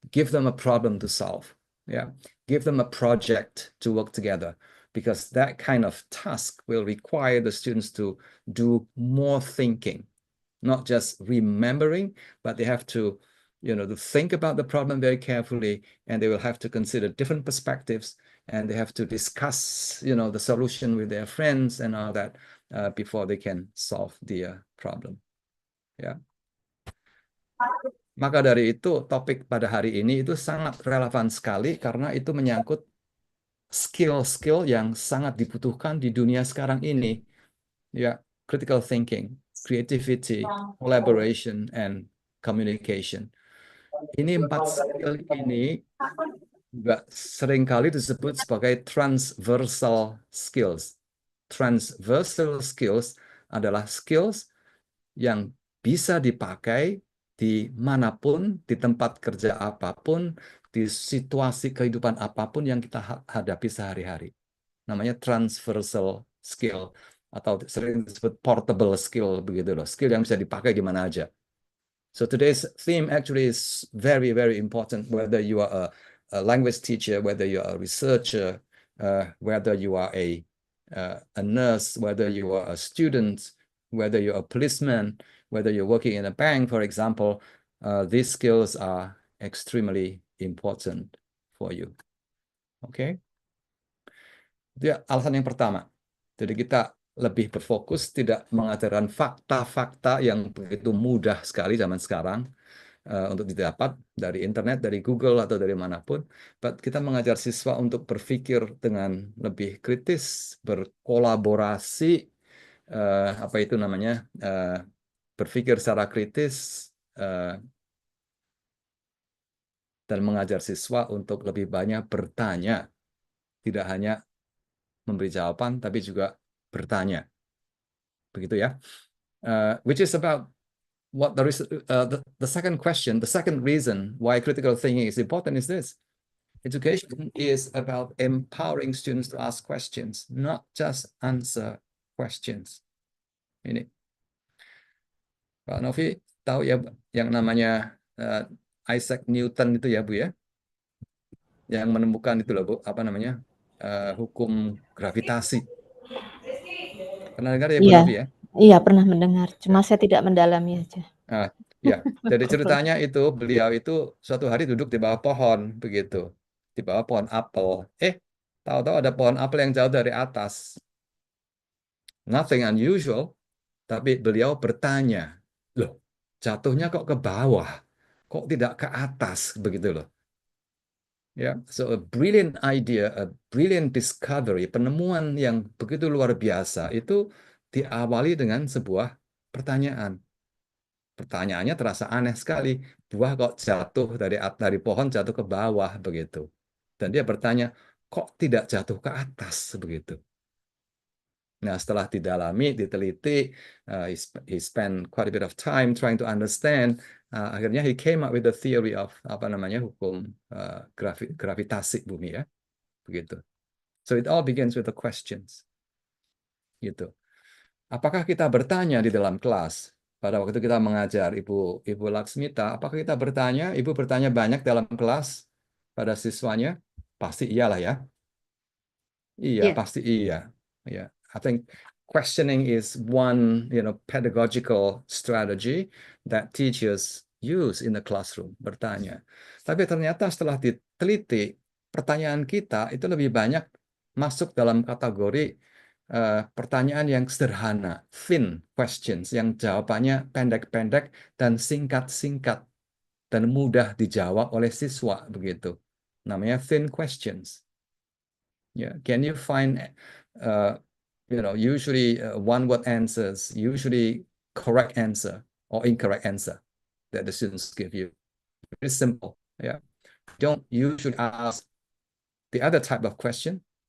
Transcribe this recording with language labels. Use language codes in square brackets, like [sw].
[en] Give them a problem to solve. Yeah, give them a project to work together, because that kind of task will require the students to do more thinking, not just remembering, but they have to, to think about the problem very carefully, and they will have to consider different perspectives, and they have to discuss, the solution with their friends and all that before they can solve the problem. Yeah. [id] Maka dari itu, topik pada hari ini itu sangat relevan sekali karena itu menyangkut skill-skill yang sangat dibutuhkan di dunia sekarang ini. [en] Ya, critical thinking, creativity, collaboration, and communication. [id] Ini 4 skill ini juga seringkali disebut sebagai transversal skills. Transversal skills adalah skills yang bisa dipakai di manapun, di tempat kerja apapun, di situasi kehidupan apapun yang kita hadapi sehari-hari. Namanya transversal skill, atau sering disebut portable skill, begitu loh. Skill yang bisa dipakai di mana aja. [en] So today's theme actually is very, very important, whether you are a language teacher, whether you are a researcher, whether you are a nurse, whether you are a student, whether you're a policeman, whether you're working in a bank, for example, these skills are extremely important for you. Okay? [id] Itu ya alasan yang pertama. Jadi kita lebih berfokus tidak mengajarkan fakta-fakta yang begitu mudah sekali zaman sekarang untuk didapat dari internet, dari Google, atau dari manapun. But kita mengajar siswa untuk berpikir dengan lebih kritis, berkolaborasi, apa itu namanya, berpikir secara kritis, dan mengajar siswa untuk lebih banyak bertanya, tidak hanya memberi jawaban tapi juga bertanya, begitu ya. [en] Which is about what the second question, the second reason why critical thinking is important is this: education is about empowering students to ask questions, not just answer questions. [id] Ini Pak Novi tahu ya yang namanya Isaac Newton itu ya Bu ya, yang menemukan itu loh Bu, apa namanya, hukum gravitasi. Pernah dengar ya Bu Iya, Novi ya? iya pernah mendengar, cuma saya tidak mendalami aja. Ya, jadi ceritanya itu beliau itu suatu hari duduk di bawah pohon begitu, di bawah pohon apel. Tahu-tahu ada pohon apel yang jauh dari atas. [en] Nothing unusual, [id] tapi beliau bertanya, loh, jatuhnya kok ke bawah, kok tidak ke atas, begitu loh. Ya, [en] so a brilliant idea, a brilliant discovery, [id] penemuan yang begitu luar biasa itu diawali dengan sebuah pertanyaan. Pertanyaannya terasa aneh sekali. Buah kok jatuh dari pohon jatuh ke bawah begitu. Dan dia bertanya, kok tidak jatuh ke atas begitu. Nah, setelah didalami, diteliti, [en] he spent quite a bit of time trying to understand. Akhirnya he came up with the theory of [id] hukum gravitasi bumi ya, begitu. [en] So it all begins with the questions, gitu. [id] Apakah kita bertanya di dalam kelas pada waktu kita mengajar Ibu Laksmita? Apakah kita bertanya? Ibu bertanya banyak dalam kelas pada siswanya? Pasti iyalah ya. Iya, [en] Yeah. [id] pasti iya. Yeah. [en] I think questioning is one, pedagogical strategy that teachers use in the classroom, bertanya. [id] Tapi ternyata setelah diteliti, pertanyaan kita itu lebih banyak masuk dalam kategori pertanyaan yang sederhana, thin questions, yang jawabannya pendek-pendek dan singkat-singkat dan mudah dijawab oleh siswa begitu. Namanya thin questions. [en] Yeah, can you find, usually one-word answers, usually correct answer or incorrect answer that the students give you. Very simple. Yeah, don't usually ask the other type of question.